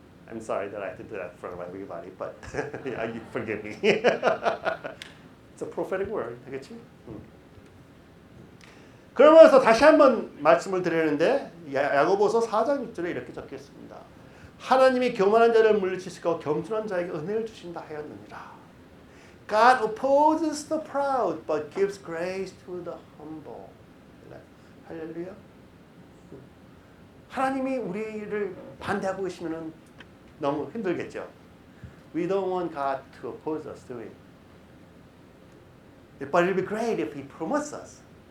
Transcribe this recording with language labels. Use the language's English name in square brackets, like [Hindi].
[English] I'm sorry that I have to do that in front of everybody, but you forgive me. It's a prophetic word, [Korean] 되겠지? 그러면서 다시 한번 말씀을 드리는데 야고보서 4장 6절에 이렇게 적혀 있습니다. 하나님이 교만한 자를 물리치시고 겸손한 자에게 은혜를 주신다 하였느니라. God opposes the proud but gives grace to the humble. 할렐루야. 하나님이 우리를 반대하고 계시면 너무 힘들겠죠. [English] We don't want God to oppose us, do we? But it will be great if He promotes us.